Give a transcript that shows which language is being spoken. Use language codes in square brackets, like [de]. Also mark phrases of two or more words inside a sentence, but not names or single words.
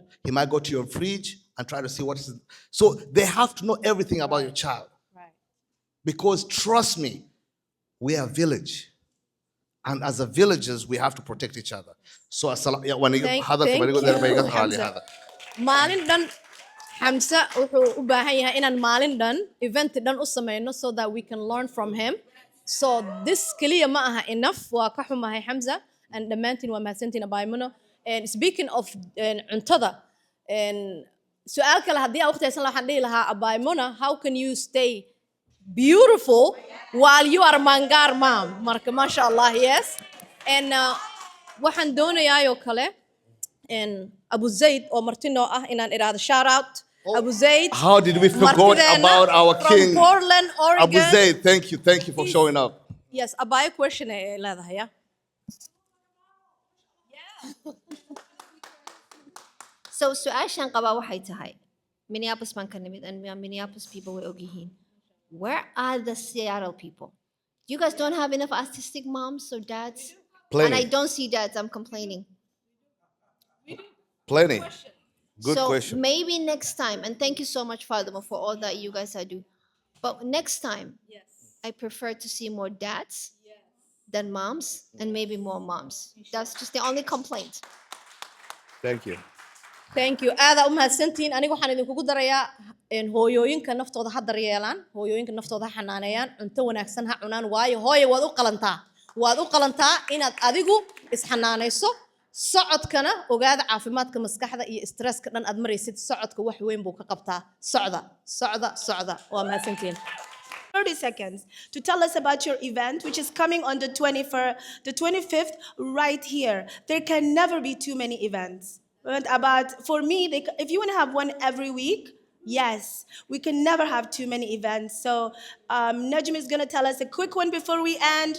[en] He might go to your fridge and try to see what is. So they have to know everything about your child. Because trust me, we are a village. And as a villagers, we have to protect each other. So when you Thank you, Hamza. [so] Maalin dhan, Hamza wuxuu u baahan yahay inaan maalin dhan event dhan u sameyno [en] so that we can learn from him. So this [so] kaliya ma aha [en] enough. [so] Waa ka xumahay Hamza and dhammaantiin waa mahadsantiin Abaaymuno. [en] And speaking of [so] cuntada, su'aal kale haddii aan waqti haysan lahaa waxaan dhihi lahaa Abaaymuno, [en] how can you stay beautiful while you are a Maangaar mom? [so] Marka mashallah, yes. And waxaan doonayaa oo kale Abu Zaid oo martino ah inaan iraado [en] shout out. [so] Abu Zaid. [en] How did we forget about our king? From Portland, Oregon. Abu Zaid, thank you for showing up. [so] Yes, Abaya question leedahay, yeah. So su'aashan qaba waxay tahay Minneapolis baan ka nimid and Minneapolis people way og yihiin. [en] Where are the Seattle people? You guys don't have enough autistic moms or dads? Plenty. And I don't see dads, I'm complaining. Plenty. Good so question. Maybe next time, and thank you so much, Fatima, for all that you guys are doing. But next time, I prefer to see more dads than moms, and maybe more moms. That's just the only complaint. Thank you. Thank you. [so] Aada u mahadsantiin. Anigu waxaan idinkugu darayaa hooyooyinka naftooda ha daryeelaan, hooyooyinka naftooda ha xanaaneeyaan, cunto wanaagsan ha cunaan, waayo hooyo waad u qalantaa. Waad u qalantaa inaad adigu isxanaanayso. Socodkana ogaada caafimaadka maskaxda iyo stresska dhan aad maraysid. Socodka wax weyn buu ka qabtaa. Socda. Waa mahadsantiin. [en] 30 seconds to tell us about your event, which is coming on the 25th, right here. There can never be too many events. But for me, if you want to have one every week, yes, we can never have too many events. So Najm is going to tell us a quick one before we end.